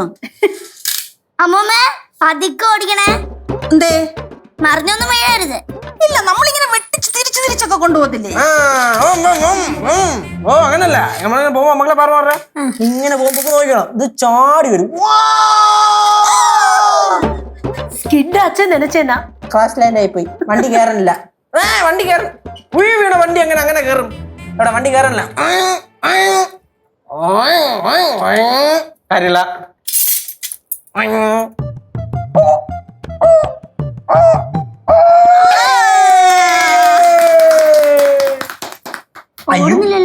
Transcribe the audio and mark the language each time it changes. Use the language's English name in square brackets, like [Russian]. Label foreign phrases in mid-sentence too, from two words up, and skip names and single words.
[Malayalam] അമ്മൂമ്മ, പതുക്കെ ഓടിക്കണേ. എന്തേ? മറിഞ്ഞൊന്നും വീഴരുത്. ഇല്ല, നമ്മളിങ്ങനെ വെട്ടിച്ച് തിരിച്ചൊക്കെ കൊണ്ടുപോകത്തില്ലേ? ഓ അങ്ങനല്ല, നമ്മളിങ്ങനെ പോകുമ്പോ മക്കളെ പറഞ്ഞ ഇങ്ങനെ പോകുമ്പോ നോക്കണം, ഇത് ചാടി വരും. [Tamil] ஸ்கிட் ஆச்சு நினைச்சேனா [English] class land [Malayalam] ആയി പോയി. വണ്ടി കയറണില്ല. വണ്ടി കയറും. വീണ വണ്ടി അങ്ങനെ കയറും. അവിടെ വണ്ടി കയറണില്ല. കാര്യമില്ല. ഓടുന്നില്ലല്ലോ.